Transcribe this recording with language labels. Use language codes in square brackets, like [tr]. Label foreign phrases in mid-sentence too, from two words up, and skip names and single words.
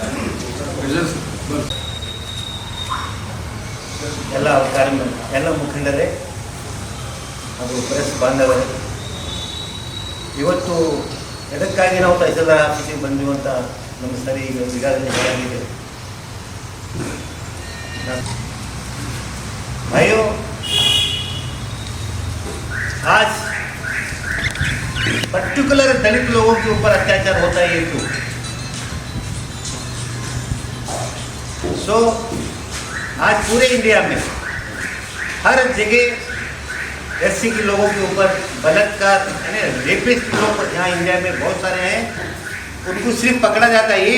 [kn] ಎಲ್ಲ ಮುಖಂಡರೇ ಅದು ಪ್ರೆಸ್ ಬಾಂಧವರೇ, ಇವತ್ತು ಎದಕ್ಕಾಗಿ ನಾವು ತಹಸೀಲ್ದಾರ್ ಆಫೀಸಿಗೆ ಬಂದೀವಿ ಅಂತ ನಮ್ಮ ಸರಿ ಈಗಾಗಲೇ ಹೇಳಾಗಿದೆ. [hi] भाइयों, आज पर्टिकुलर दलित लोगों के ऊपर अत्याचार होता है ये क्यों? सो आज पूरे इंडिया में हर जगह एससी के लोगों के ऊपर बलात्कार यानी रेपिस्ट लोग यहाँ इंडिया में बहुत सारे हैं, उनको सिर्फ पकड़ा जाता है।